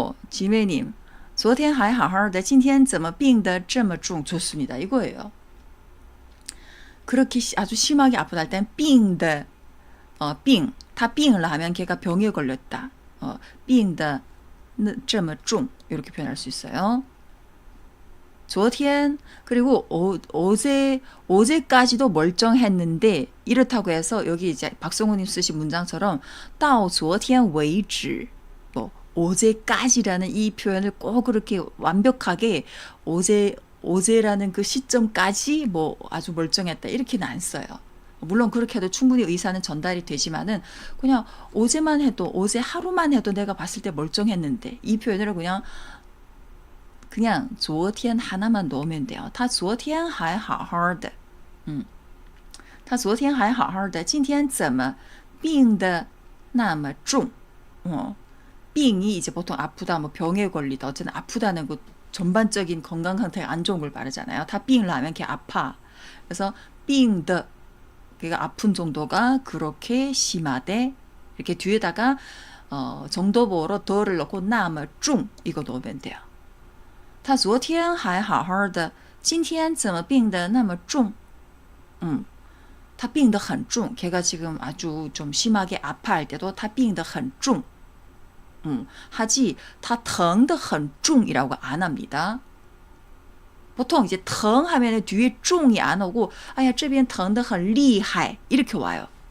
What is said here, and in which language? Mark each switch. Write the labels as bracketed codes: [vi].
[zh] 지매님 昨天还好好的今天怎么病得这么重 [ko] 좋습니다. 이거예요. 그렇게 아주 심하게 아프다 할 땐 病的 病 다 病을 하면 걔가 병에 걸렸다. [zh] 病得这么重 [ko] 이렇게 표현할 수 있어요. 昨天 그리고 어제까지도 멀쩡했는데 이렇다고 해서 여기 이제 박성호님 쓰신 문장처럼 [zh] 到昨天为止 [ko] 어제까지라는 이 표현을 꼭 그렇게 완벽하게 어제라는 그 시점까지 아주 멀쩡했다 이렇게는 안 써요. 물론 그렇게 해도 충분히 의사는 전달이 되지만은 그냥 어제만 해도 어제 하루만 해도 내가 봤을 때 멀쩡했는데 이 표현을 그냥 그냥 昨天 하나만 넣으면 돼요. [zh] 他昨天还好好的. 他昨天还好好的今天怎么病得那么重? [ko] 빙이 이제 보통 아프다, 뭐 병에 걸리다, 어쨌든 아프다는 거 전반적인 건강 상태가 안 좋은 걸 말하잖아요. 다 빙을 하면 걔 아파. 그래서 빙더, 그러니까 아픈 정도가 그렇게 심하대. 이렇게 뒤에다가 정도보로 더를 넣고 나머 중 이거 넣으면 돼요. [zh] 他昨天还好好的今天怎么病得那么重? 他病得很重. [ko] 걔가 지금 아주 좀 심하게 아파할 때도 [zh] 他病得很重. [ko] 하지 [zh] 他疼得很重 [ko] 이라고 안 합니다. 보통 이제 疼 하면 뒤에 重이 안 오고 아야 [zh] 这边疼得很厉害 [ko] 이렇게 와요.